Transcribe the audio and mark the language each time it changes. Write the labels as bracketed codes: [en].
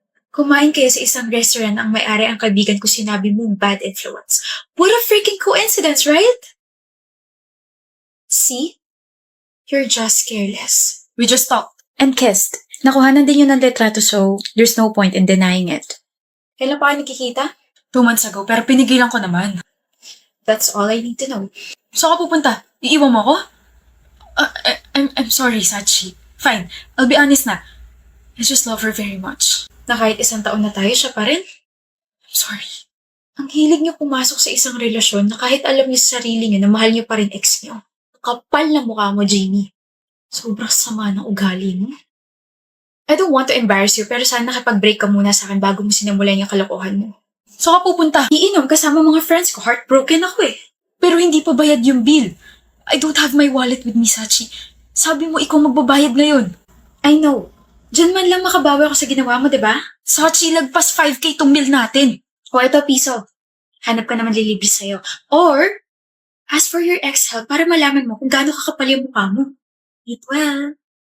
[tl] Kumain kayo sa isang restaurant ang may-ari ang kaibigan ko sinabi mong [en] bad influence. What a freaking coincidence, right? See? You're just careless. We just talked. And kissed. [tl] Nakuhanan din yun ng litrato [en] so there's no point in denying it. [tl] Kailan pa kayo nagkikita? [en] 2 months ago, [tl] pero pinigilan ko naman. [en] That's all I need to know. [tl] Saan ka pupunta? Iiwan mo ako? [en] I'm sorry, Sachi. Fine, I'll be honest na. I just love her very much. [tl] Na kahit 1 taon na tayo, siya pa rin. [en] I'm sorry. [tl] Ang hilig niyo pumasok sa isang relasyon na kahit alam niyo sa sarili niyo na mahal niyo pa rin ex niyo. Kapal na mukha mo, Jamie. Sobrang sama ng ugali mo. [en] I don't want to embarrass you, [tl] pero sana nakipag-break ka muna sa akin bago mo sinimulan yung kalokohan mo. Saan ka pupunta? Iinom kasama mga friends ko. Heartbroken ako eh. Pero hindi pa bayad yung bill. [en] I don't have my wallet with me, Sachi. [tl] Sabi mo ikaw magbabayad ngayon. [en] I know. [tl] Diyan man lang makabawi ako sa ginawa mo, diba? Sachi, lagpas 5K tong bill natin. O eto, piso. Hanap ka naman lilibre sa'yo. [en] Or, ask for your ex-help [tl] para malaman mo kung gaano kakapal yung mukha mo. [en] Eat well.